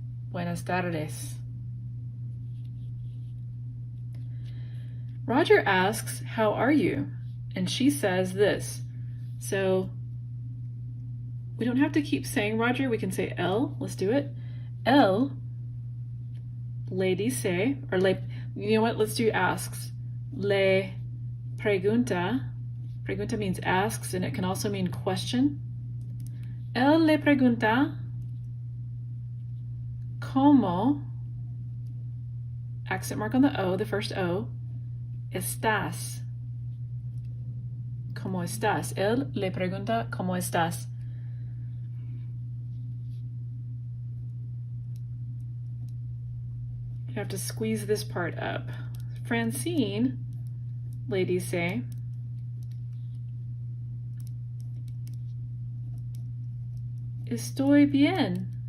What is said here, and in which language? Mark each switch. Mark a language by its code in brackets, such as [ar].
[es] Buenas tardes. [en] Roger asks, how are you? And she says this. So we don't have to keep saying Roger. We can say él. Let's do it. [es] Él le dice, [en] or le, you know what? Let's do asks. [es] Le pregunta. [en] Pregunta means asks, and it can also mean question. [es] Él le pregunta, ¿cómo? [en] Accent mark on the O, the first O. Estás. [es] ¿Cómo estás? Él le pregunta, ¿cómo estás? [en] You have to squeeze this part up. [es] Francine, le dice, estoy bien.